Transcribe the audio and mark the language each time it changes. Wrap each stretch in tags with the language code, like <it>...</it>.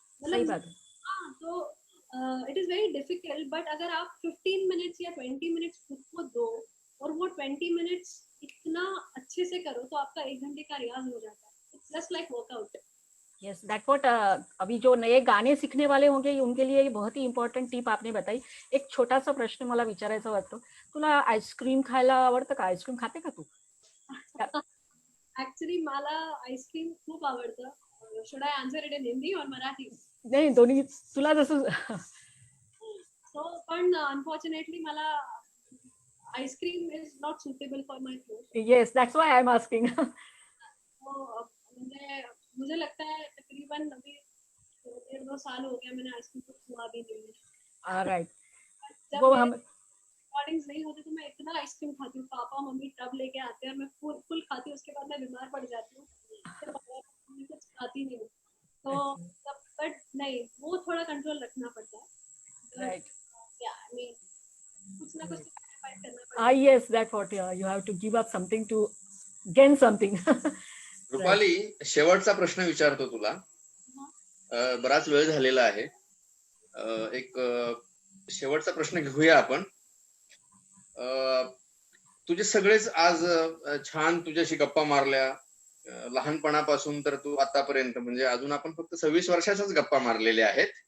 <hi>मतलब हाँ, तो</hi> <en>it is very difficult, but</en> <hi>अगर आप 15 मिनट्स या 20 मिनट्स खुद को दो और वो 20 मिनट्स इतना अच्छे से करो तो आपका 1 घंटे का रियाज हो जाता है।</hi> <en>It's just like workout. Yes that what</en> <hi>अभी जो नए गाणे शिकणे वाले होंगे उनके लिए बहुत ही इम्पॉर्टंट टिप आपने बताई।</hi> <mr>एक छोटासा प्रश्न मला विचारायचा वाटतो, तुला आईस्क्रीम खायला आवडतं का? आईस्क्रीम खाते का तू? ऍक्च्युली मला आईस्क्रीम खूप आवडतं.</mr> <en>Should I answer it in Hindi और मराठी?</en> <mr>नाही, दोन्ही तुला जसं.</mr> <en>So पण unfortunately मला ice cream is not suitable for my throat. Yes that's why I am asking.</en> <hi>मुझे मुझे लगता है तकरीबन अभी 1.5-2 साल हो गया मैंने आइसक्रीम को छुआ भी नहीं है।</hi> <en>alright,</en> <hi>जब वो हम रिकॉर्डिंग्स नहीं होती तो मैं इतना आइसक्रीम खाती हूँ, पापा मम्मी टब लेके आते हैं और मैं फुल खाती हूँ, उसके बाद मैं बीमार पड़ जाती हूँ, फिर मैं कुछ खाती नहीं हूँ। तो बट नहीं, वो थोड़ा कंट्रोल रखना पड़ता है।</hi> <en>right,</en> <hi>या आई मीन कुछ ना कुछ sacrifice करना पड़ता है।</hi> <en>ah yes, that's what you have to give up something to gain something.</en> <mr>Rupali, शेवटचा प्रश्न विचारतो तुला. बराच वेळ झालेला आहे. एक शेवटचा प्रश्न घेऊया आपण. तुझे सगळेच आज छान तुझ्याशी गप्पा मारल्या, लहानपणापासून तर तू आतापर्यंत, म्हणजे अजून आपण फक्त 26 वर्षाच्याच गप्पा मारलेल्या आहेत.</mr>